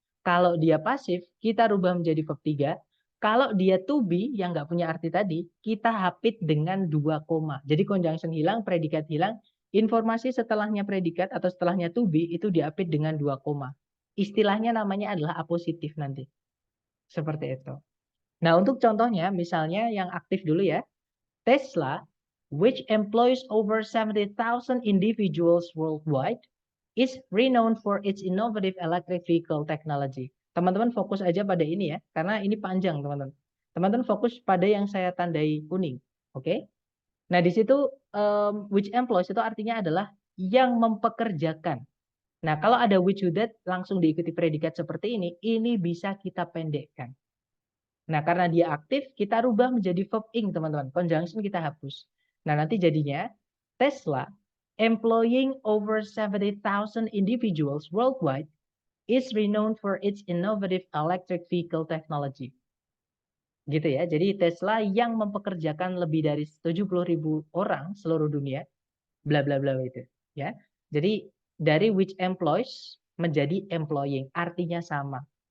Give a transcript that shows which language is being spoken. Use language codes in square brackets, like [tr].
[id] Kalau dia pasif, kita rubah menjadi verb 3. Kalau dia to be, yang nggak punya arti tadi, kita hapit dengan 2 koma. Jadi conjunction hilang, predikat hilang. Informasi setelahnya predikat atau setelahnya to be itu diapit dengan 2 koma. Istilahnya namanya adalah apositif nanti. Seperti itu. Nah, untuk contohnya, misalnya yang aktif dulu ya. [en] Tesla, which employs over 70,000 individuals worldwide, is renowned for its innovative electric vehicle technology. [id] Teman-teman fokus aja pada ini ya, karena ini panjang teman-teman. Teman-teman fokus pada yang saya tandai kuning. Oke? Nah, di situ which employs itu artinya adalah yang mempekerjakan. Nah, kalau ada which, who, that langsung diikuti predikat seperti ini bisa kita pendekkan. Nah, karena dia aktif, kita rubah menjadi verb ing, teman-teman. Conjunction kita hapus. Nah, nanti jadinya [en] Tesla employing over 70,000 individuals worldwide is renowned for its innovative electric vehicle technology. [id] Gitu ya. Jadi Tesla yang mempekerjakan lebih dari 70.000 orang seluruh dunia, bla bla bla itu, ya. Jadi dari which employs menjadi employing, artinya sama.